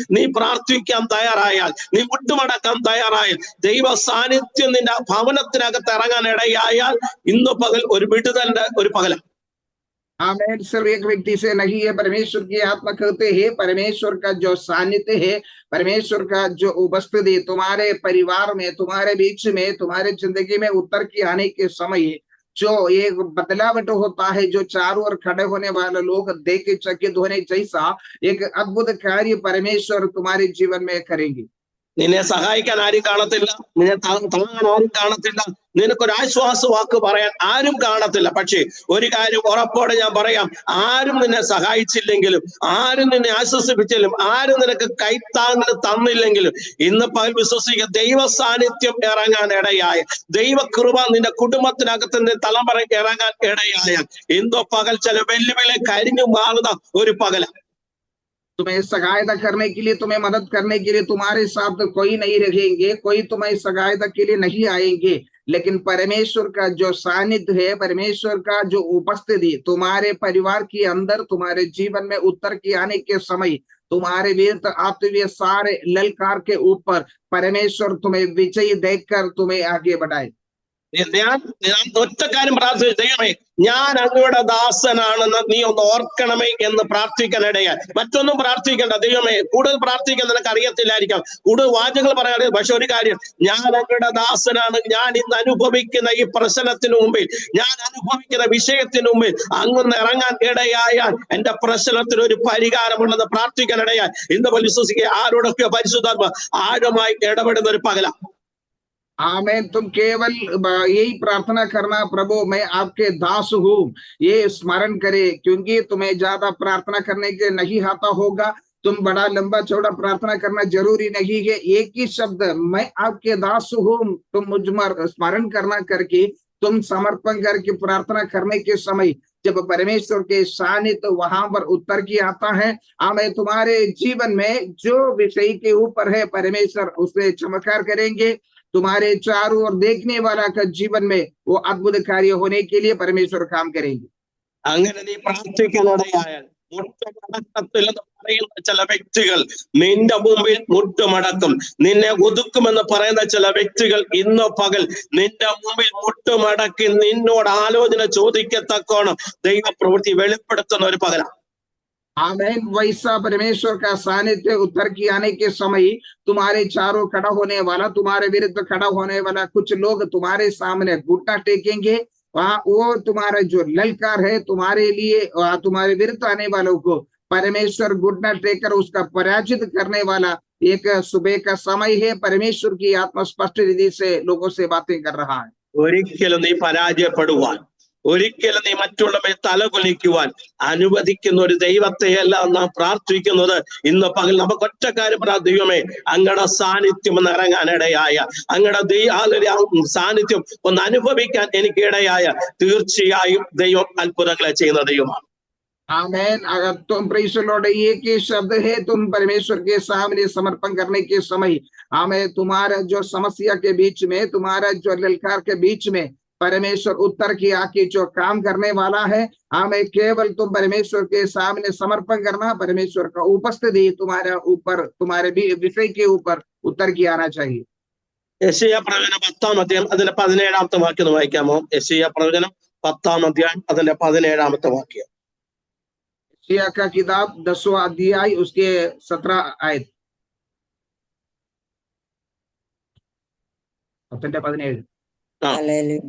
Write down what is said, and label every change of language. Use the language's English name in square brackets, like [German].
[Malayalam] നീ പ്രാർത്ഥിക്കാൻ തയ്യാറായാൽ, നീ മുട്ടുമടക്കാൻ തയ്യാറായാൽ, ദൈവ സാന്നിധ്യം നിന്റെ ഭവനത്തിനകത്ത് ഇറങ്ങാൻ ഇടയായാൽ ഇന്ന് പകൽ ഒരു വിടുതലിന്റെ ഒരു പകലാണ്. [Hindi] आमेन। सिर्फ एक व्यक्ति से नहीं है, परमेश्वर की आत्मा कहते हैं परमेश्वर का जो सानिध्य है, परमेश्वर का जो उपस्थिति तुम्हारे परिवार में, तुम्हारे बीच में, तुम्हारे जिंदगी में उतर के आने के समय जो एक बदलावट होता है, जो चारों ओर खड़े होने वाले लोग देख के चकित होने जैसा एक अद्भुत कार्य परमेश्वर तुम्हारे जीवन में करेंगे। [Malayalam] നിന്നെ സഹായിക്കാൻ ആരും കാണത്തില്ല, നിന്നെ താങ്ങാൻ ആരും കാണത്തില്ല, നിനക്കൊരു ആശ്വാസ വാക്ക് പറയാൻ ആരും കാണത്തില്ല. പക്ഷേ ഒരു കാര്യം ഉറപ്പോടെ ഞാൻ പറയാം, ആരും നിന്നെ സഹായിച്ചില്ലെങ്കിലും, ആരും നിന്നെ ആശ്വസിപ്പിച്ചില്ലെങ്കിലും, ആരും നിനക്ക് കൈത്താങ്ങൽ തന്നില്ലെങ്കിലും ഇന്ന് പകൽ വിശ്വസിക്കുക, ദൈവ സാന്നിധ്യം ഇറങ്ങാൻ ഇടയായ, ദൈവകൃപ നിന്റെ കുടുംബത്തിനകത്ത് നിന്റെ തലമുറയ്ക്ക് ഇറങ്ങാൻ ഇടയായ ഇന്നോ പകൽ ചില വെല്ലുവിളി കരിഞ്ഞു മാറുന്ന ഒരു പകലാണ്. [Hindi] तुम्हें सहायता करने के लिए, तुम्हें मदद करने के लिए तुम्हारे साथ कोई नहीं रहेंगे, कोई तुम्हें सहायता के लिए नहीं आएंगे, लेकिन परमेश्वर का जो सानिध्य है, परमेश्वर का जो उपस्थिति तुम्हारे परिवार के अंदर, तुम्हारे जीवन में उतर के आने के समय तुम्हारे विरुद्ध आते हुए सारे ललकार के ऊपर परमेश्वर तुम्हें विजयी देखकर तुम्हें आगे बढ़ाए। [Malayalam] ഞാൻ ഒറ്റ കാര്യം പ്രാർത്ഥിച്ചു, ദൈവമേ ഞാൻ അങ്ങയുടെ ദാസനാണെന്ന് നീ ഒന്ന് ഓർക്കണമേ എന്ന് പ്രാർത്ഥിക്കാനിടയാൽ. മറ്റൊന്നും പ്രാർത്ഥിക്കണ്ട. ദൈവമേ, കൂടുതൽ പ്രാർത്ഥിക്കാൻ നിനക്ക് അറിയത്തില്ലായിരിക്കാം, കൂടുതൽ വാചകങ്ങൾ പറയാൻ, പക്ഷെ ഒരു കാര്യം, ഞാൻ അങ്ങയുടെ ദാസനാണ്. ഞാൻ ഇന്ന് അനുഭവിക്കുന്ന ഈ പ്രശ്നത്തിന് മുമ്പിൽ, ഞാൻ അനുഭവിക്കുന്ന വിഷയത്തിന് മുമ്പിൽ അങ്ങൊന്ന് ഇറങ്ങാൻ ഇടയായാൽ എന്റെ പ്രശ്നത്തിന് ഒരു പരിഹാരമുണ്ടെന്ന് പ്രാർത്ഥിക്കാനിടയാൽ ഇന്ന് വിശ്വസിക്കുക, ആരോടൊക്കെ പരിശുദ്ധാത്മ ആഴമായി ഇടപെടുന്ന ഒരു പകലാണ്. [Hindi] आमेन। तुम केवल यही प्रार्थना करना, प्रभु मैं आपके दास हूँ, ये स्मरण करे, क्योंकि तुम्हें ज्यादा प्रार्थना करने के नहीं आता होगा, तुम बड़ा लंबा चौड़ा प्रार्थना करना जरूरी नहीं है। एक ही शब्द मैं आपके दास हूँ तुम मुझ में स्मरण करना करके तुम समर्पण करके प्रार्थना करने के समय जब परमेश्वर के सानिध्य वहां पर उतर के आता है, हमें तुम्हारे जीवन में जो विषय के ऊपर है परमेश्वर उससे चमत्कार करेंगे। तुम्हारे चारों ओर देखने वाला का जीवन में वो अद्भुत कार्य होने के लिए परमेश्वर काम करेंगे। [Malayalam] അങ്ങനെ നീ പ്രാർത്ഥിക്കാനിടയായാൽ മുട്ടുമടക്കത്തിൽ എന്ന് പറയുന്ന ചില വ്യക്തികൾ നിന്റെ മുമ്പിൽ മുട്ടുമടക്കും. നിന്നെ ഒതുക്കുമെന്ന് പറയുന്ന ചില വ്യക്തികൾ ഇന്ന് പകൽ നിന്റെ മുമ്പിൽ മുട്ടുമടക്കി നിന്നോട് ആലോചന ചോദിക്കത്തക്കോണം ദൈവപ്രവൃത്തി വെളിപ്പെടുത്തുന്ന ഒരു പകലാണ്. [Hindi] आमेन। वैसा परमेश्वर का सानिध्य उतर के आने के समय तुम्हारे चारों खड़ा होने वाला, तुम्हारे विरुद्ध खड़ा होने वाला कुछ लोग तुम्हारे सामने घुटना टेकेंगे। वहां वो तुम्हारा जो ललकार है तुम्हारे लिए, तुम्हारे विरुद्ध आने वालों को परमेश्वर घुटना टेकर उसका पराजित करने वाला एक सुबह का समय है। परमेश्वर की आत्मा स्पष्ट रीति से लोगों से बातें कर रहा है। [Malayalam] ഒരിക്കലും നീ പരാജയപ്പെടുവാൻ, ഒരിക്കലും നീ മറ്റുള്ളവരെ തലകുനിക്കുവാൻ അനുവദിക്കുന്ന ഒരു ദൈവത്തെയല്ല നാം പ്രാർത്ഥിക്കുന്നത്. ഇന്ന് പകൽ നമുക്ക് ഒറ്റ കാര്യം ദൈവമേ, അങ്ങയുടെ സാന്നിധ്യം ഒന്ന് ഇറങ്ങാനിടയായ, അങ്ങയുടെ സാന്നിധ്യം ഒന്ന് അനുഭവിക്കാൻ എനിക്ക് ഇടയായ തീർച്ചയായും ദൈവം അത്ഭുതങ്ങളെ ചെയ്യുന്ന ദൈവമാണ്. [Hindi] आमेन। अगर तुम प्रेषण लौट एक ही शब्द है, तुम परमेश्वर के सामने समर्पण करने के समय हमें तुम्हारा जो समस्या के बीच में, तुम्हारा जो ललकार के बीच में परमेश्वर उत्तर की आके जो काम करने वाला है, हमें केवल तुम परमेश्वर के सामने समर्पण करना, परमेश्वर का उपस्थिति तुम्हारे ऊपर, तुम्हारे भी विषय के ऊपर उतर के आना चाहिए। [Malayalam] യെശയ്യാ പ്രവചനം 10-ാം അധ്യായം അതിന്റെ 17-ാമത്തെ വാക്യം ഒന്ന് വായിക്കാമോ? യെശയ്യാ പ്രവചനം 10-ാം അധ്യായം അതിന്റെ 17-ാമത്തെ വാക്യം. [Hindi] यशायाह का किताब 10वां अध्याय उसके 17 आयत 10:17.